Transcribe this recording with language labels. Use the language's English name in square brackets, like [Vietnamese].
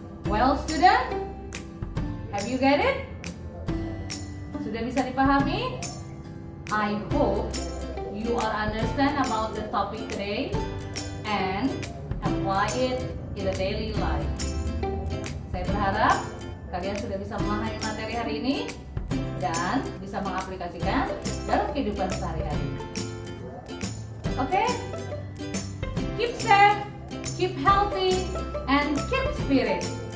[English] Well, student, have you get it? [Indonesian] Sudah bisa dipahami? [English] I hope you are understand about the topic today and apply it in the daily life. [Indonesian] Saya berharap kalian sudah bisa memahami materi hari ini dan bisa mengaplikasikan dalam kehidupan sehari-hari. Oke? [English] Keep safe, keep healthy, and keep spirit.